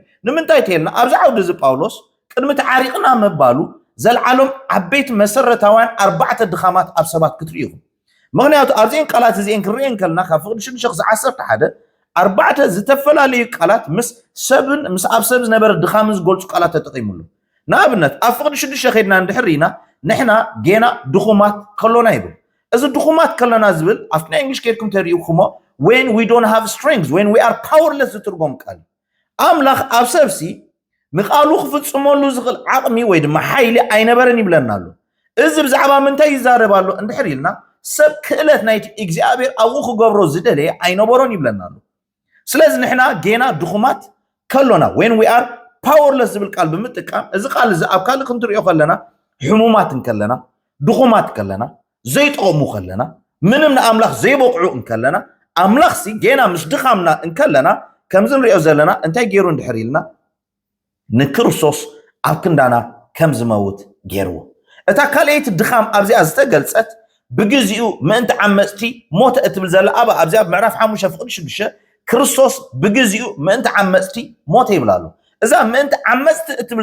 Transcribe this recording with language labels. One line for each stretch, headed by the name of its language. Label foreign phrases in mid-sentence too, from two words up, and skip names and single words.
Tigrinya: ንምንታይ ተይልና ኣብዚ ዓውዲ እዚ ጳውሎስ ቅድሚ ተዓሪቕና መባሉ ዘለዓሎም ዓበይቲ መሰረታውያን 4 ድኻማት ኣብ ሰባት ክትርእዩ ምክንያቱ ኣብዚአን ቃላት እዚአን ክንሪአን ከለና ካብ ፍቕዲ 6-11 4 ዝተፈላለዩ ቃላት ምስ ሰብን ምስ ኣብ ሰብ ዝነበረ ድኻምን ዝገልጹ ቃላት ተጠቒሙሉ ንኣብነት ኣብ ፍቕዲ 6 ኸይድና እንድሕር ኢና ንሕና ጌና ድኹማት ከሎና ይብል እዚ ድኹማት ከሎና ዝብል ኣብቲ ናይ እንግሊሽ ከይድኩም ተሪእኹሞ
English: when we don't have strength when we are powerless
Tigrinya: ዝትርጎም ቃል ኣምላኽ ኣብ ሰብሲ ንቃሉ ክፍጽመሉ ዝኽእል ዓቕሚ ወይ ድማ ሓይሊ ኣይነበረን ይብለናሉ እዚ ብዛዕባ ምንታይ ይዛረባሉ እንድሕር ኢልና ሰብ ክእለት ናይቲ እግዚኣብሔር ኣብኡ ክገብሮ ዝደለየ ኣይነበሮን ይብለናሉ ስለዚ ንሕና ጌና ድኹማት ከሎና
English: when we are powerless
Tigrinya: ዝብል ቃል ብምጥቃም እዚ ቃል እዚ ኣብ ካልእ ክንትሪኦ ከለና ሕሙማት እንከለና ድኹማት ከለና ዘይጠቕሙ ከለና ምንም ንኣምላኽ ዘይበቕዑ እንከለና ኣምላኽ ሲ ጌና ምስ ድኻምና እንከለና ከምዚ ንሪኦ ዘለና እንታይ ገይሩ እንድሕር ኢልና ንክርስቶስ ኣብ ክንዳና ከም ዝመውት ገይርዎ እታ ካልአይቲ ድኻም ኣብዚኣ ዝተገልጸት ብግዚኡ ምእንቲ ዓመፅቲ ሞተ እትብል ዘላ ኣብ ኣብዚኣ ምዕራፍ 5:6 ክርስቶስ ብግዚኡ ምእንቲ ዓመፅቲ ሞተ ይብላሉ እዛ ምእንቲ ዓመፅቲ እትብል